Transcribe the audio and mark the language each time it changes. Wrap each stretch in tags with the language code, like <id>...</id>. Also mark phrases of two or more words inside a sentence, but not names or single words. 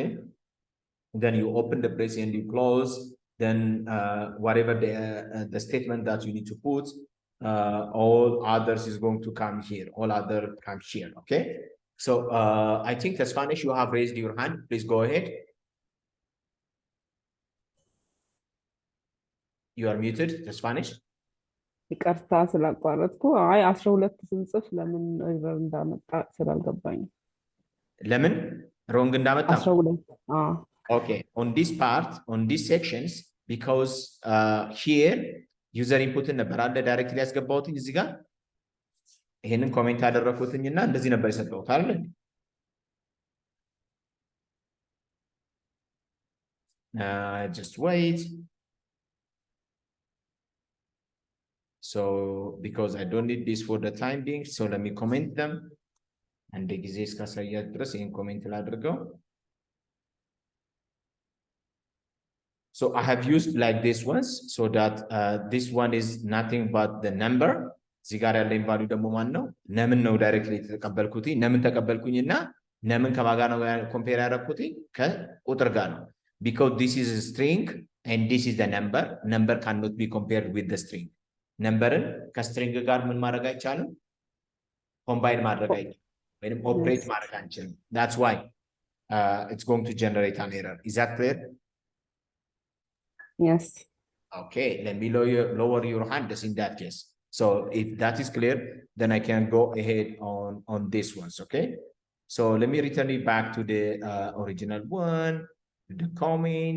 <en>Then you open the brace and you close, then whatever the statement that you need to put, all others is going to come here, okay? So I think Spanish, you have raised your hand, please go ahead. You are muted, Spanish.</en> <am>ይቅርታ ስላቋረጥኩ አይ 12 ስንጽፍ ለምን ኤረር እንዳመጣ ስላልገባኝ ለምን ሮንግ እንዳመጣ 12</am> <en>okay, on this part, on these sections, because here user input</en> <am>ነበር አለ ዳይሬክትሊ ያስገባውትኝ እዚህ ጋር ይሄንን ኮሜንት አደረኩትኝና እንደዚህ ነበር የሰጠሁት አይደል</am> <en>Just wait. So because I don't need this for the time being, so let me comment them. And the</en> <am>ጊዜ እስካሳያት ድረስ ይህን ኮሜንት ላድርገው.</am> <en>So I have used like this ones, so that this one is nothing but the number.</en> <am>እዚህ ጋር ያለኝ ቫልዩ ደግሞ ማን ነው? ነምን ነው ዳይሬክትሊ ተቀበልኩት። ነምን ተቀበልኩኝና ነምን ከማጋ ነው ኮምፔር ያደረኩት? ከቁጥር ጋር ነው.</am> <en>Because this is a string and this is the number. Number cannot be compared with the string.</en> <am>Numberን ከስትሪንግ ጋር ምን ማድረግ አይቻልም? ኮምባይን ማድረግ አይቻልም ወይንም ኦፕሬት ማድረግ አንችልም.</am> <en>That's why it's going to generate an error. Is that clear? Yes. Okay, let me lower your hand in that case. So if that is clear, then I can go ahead on this ones, okay? So let me return it back to the original one, the comment.</en>